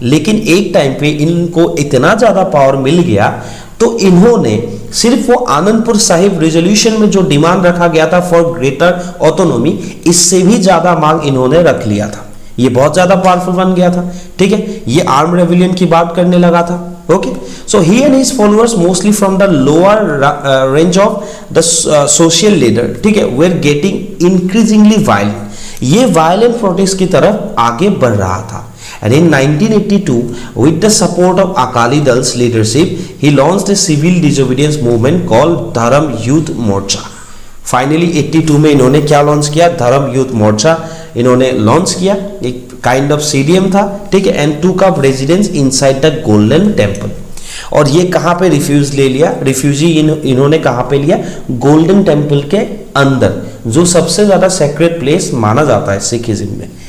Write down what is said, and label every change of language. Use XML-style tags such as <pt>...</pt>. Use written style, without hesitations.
<hi>लेकिन एक टाइम पे इनको इतना ज्यादा पावर मिल गया तो इन्होंने सिर्फ वो आनंदपुर साहिब रिजोल्यूशन में जो डिमांड रखा गया था फॉर ग्रेटर ऑटोनॉमी, इससे भी ज्यादा मांग इन्होंने रख लिया था। ये बहुत ज्यादा पावरफुल बन गया था। ठीक है, ये आर्म रेवोल्यूशन की बात करने लगा था।</hi> <en>Okay, so he and his followers, mostly from the lower range of the social leader,</en> <hi>ठीक है,</hi> <en>were getting increasingly violent।</en> <hi>ये violent protest की तरफ आगे बढ़ रहा था।</hi> <en>And in 1982, with the support of Akali Dal's leadership, he launched a civil disobedience movement called Dharam Yudh Morcha.</en> <hi>फाइनली 82 में इन्होंने क्या लॉन्च किया, धर्म युद्ध मोर्चा इन्होंने लॉन्च किया।</hi> <en>एक kind of CDM था,</en> <hi>ठीक है,</hi> <en>And took up residence inside the Golden Temple.</en> <hi>और ये कहां पे रिफ्यूजी इन्होंने कहां पे लिया, गोल्डन टेम्पल के अंदर, जो सबसे ज्यादा सेक्रेट प्लेस माना जाता है सिखिज्म में।</hi>